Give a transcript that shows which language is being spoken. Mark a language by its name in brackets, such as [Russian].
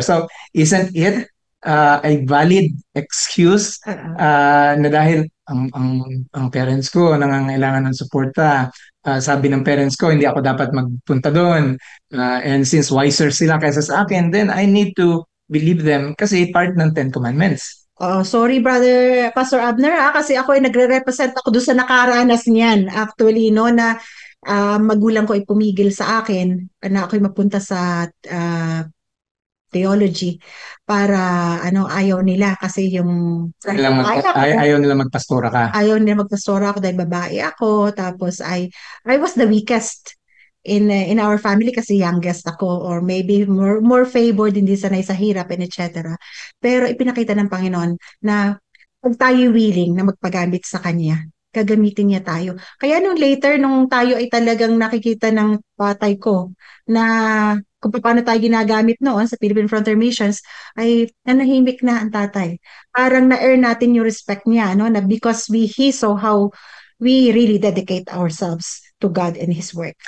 [Filipino] So, [English] isn't it a valid excuse [Filipino] na dahil ang parents ko nangangailangan ng suporta, sabi ng parents ko, hindi ako dapat magpunta doon. [English] And since wiser [Filipino] sila kaysa sa akin, [English] then I need to believe them kasi part ng Ten Commandments. [Filipino] Sorry, brother Pastor Abner, kasi ako ay nagre-represent ako doon sa nakaranas niyan. Actually, no, na magulang ko ay pumigil sa akin na ako'y mapunta sa theology para ayaw nila kasi yung ayaw nila magpastora ka. Ayaw nila magpastora ako dahil babae ako, tapos [English] I was the weakest in our family [Filipino] kasi youngest ako, or maybe more favored, hindi sanay sa hirap and etc. Pero ipinakita ng Panginoon na pag tayo willing na magpagamit sa Kanya, gagamitin niya tayo. Kaya nung later, nung tayo ay talagang nakikita ng patay ko na kung paano tayo ginagamit noon sa Philippine Frontier Missions, ay nanahimik na ang tatay. Parang na-earn natin yung respect niya, no? [English] Na because he saw how we really dedicate ourselves to God and His work.